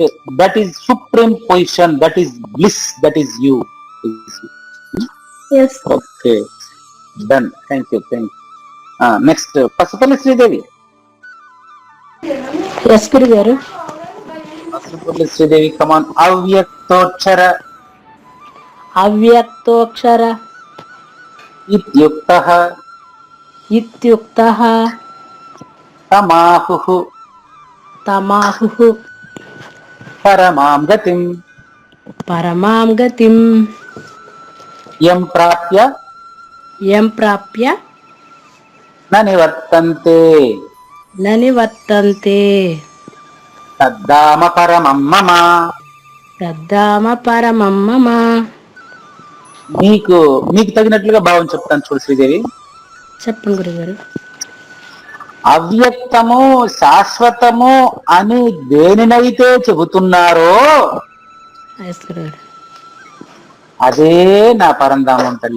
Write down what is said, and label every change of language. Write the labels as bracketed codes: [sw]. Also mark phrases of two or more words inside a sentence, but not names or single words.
[en] That is supreme position. That is bliss. That is you. Yes. Okay, done. Thank you. Next, Pasupalli Sridevi. [te] ఎస్ గురుగారు. [en] Pasupalli Sridevi, come on. [sa] Avyaktochara అవ్యక్తోక్షర ityuktah ఇత్యుక్తః tamahuః తమాహుః परमं गतिम् परमां गतिं यं प्राप्य न निवर्तन्ते न निवर्तन्ते तद्धाम परमं मम. तद्धाम परमं मम. [te] మీకు తగినట్లుగా భావం చెప్తాను చూడు శ్రీదేవి. చెప్పండి గురుగారు. అవ్యక్తము శాశ్వతము అని దేనినైతే చెబుతున్నారో ఎస్ గురుగారు. అదే నా పరంధామం తల్లి.